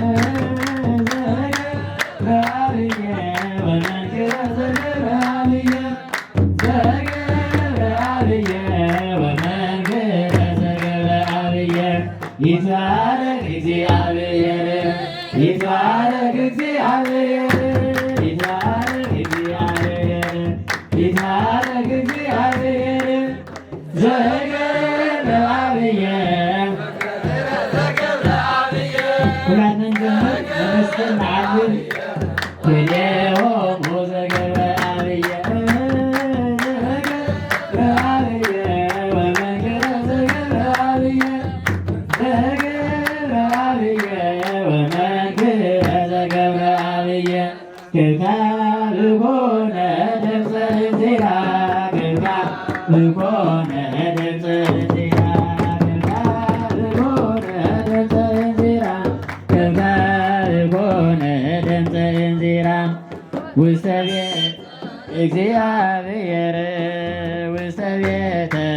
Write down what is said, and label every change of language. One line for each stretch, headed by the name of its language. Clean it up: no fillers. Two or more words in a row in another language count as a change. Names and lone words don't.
Geez: ዘገብረአብየ ወመንክረ ዘገብረአብየ ዘገብረአብየ ወመንክረ ዘገብረአብየ ይትባረክ እግዚአብሔር ይትባረክ እግዚአብሔር ይትባረክ እግዚአብሔር ይትባረክ እግዚአብሔር ዘገብረአብየ
Amharic: ሁላችንም ዘመር በመስቀል
Geez: መዓልል ክልኤሆሙ ዘገብረአብየ ዘገብረአብየ ወመንክረ ዘገብረአብየ ዘገብረአብየ ወመንክረ ዘገብረአብየ ክብካብ ኮነ ድምፀ እንዚራ ክብካብ ኮነ ድምፀ እንዚራ ክብካብ ኮነ ድምፀ እንዚራ ክብካብ ኮነ ድምፀ እንዚራ ውስተ ቤተ እግዚአብሔር ውስተ ቤተ